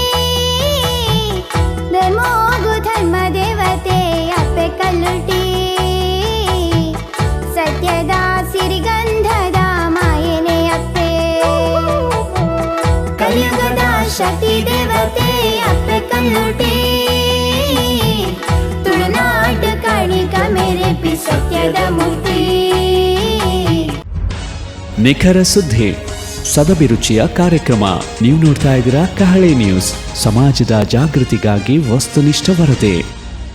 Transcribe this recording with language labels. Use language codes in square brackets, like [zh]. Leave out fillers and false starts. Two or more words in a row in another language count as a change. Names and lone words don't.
[tcy] ಧರ್ಮೋಗು ಧರ್ಮ ದೇವತೆ ಅಪ್ಪೆ ಕಲ್ಲುಟಿ ಸತ್ಯದ ಸಿರಿಗಂಧದ ಮಾಯನೆ ಅಪ್ಪೆ ಕಲಿಯುಗದ ಶಕ್ತಿ ದೇವತೆ ಅಪ್ಪೆ ಕಲ್ಲುಟಿ ತುಳುನಾಡು ಕಾಣಿಕ ಮೇರೆ ಪಿ ಸತ್ಯದ ಮೂರ್ತಿ. [kn] ನಿಖರ ಸುದ್ದಿ, ಸದಭಿರುಚಿಯ ಕಾರ್ಯಕ್ರಮ. ನೀವು ನೋಡ್ತಾ ಇದ್ದೀರಾ ಕಹಳೆ ನ್ಯೂಸ್, ಸಮಾಜದ ಜಾಗೃತಿಗಾಗಿ ವಸ್ತುನಿಷ್ಠ ವರದಿ.